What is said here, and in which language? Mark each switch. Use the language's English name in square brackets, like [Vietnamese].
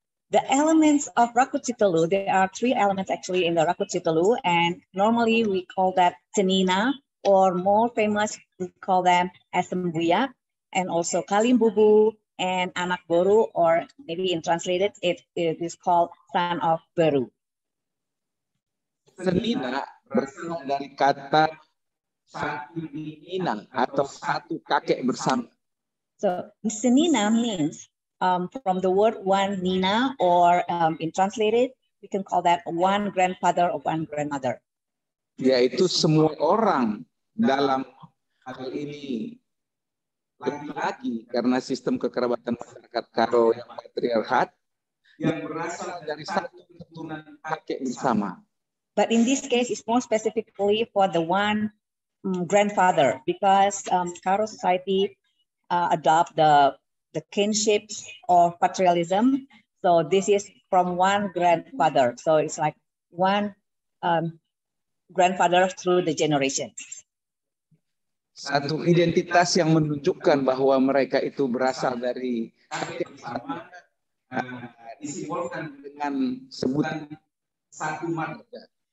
[English] The elements of Rakut Sitalu, there are 3 elements actually in the Rakut Sitalu, and normally we call that Senina, or more famous, we call them as Sembuyak, and also Kalimbubu and Anak Beru, or maybe in translated, it is called Son of Beru. [Indonesian] Senina berasal dari kata satu nina atau satu kakek bersama. [English] So Senina means from the word one nina, or in translated, we can call that one grandfather or one grandmother. [Indonesian] Yaitu semua orang dalam hal ini laki-laki, karena sistem kekerabatan masyarakat Karo yang patriarkat, yang berasal dari satu keturunan kakek bersama. [English] But in this case, it's more specifically for the one grandfather, because Karo society adopt the kinship or patriarchalism. So this is from one grandfather. So it's like one grandfather through the generations. [Indonesian] Satu identitas yang menunjukkan bahwa mereka itu berasal dari kakek bersama, disimbolkan dengan sebutan satu marga.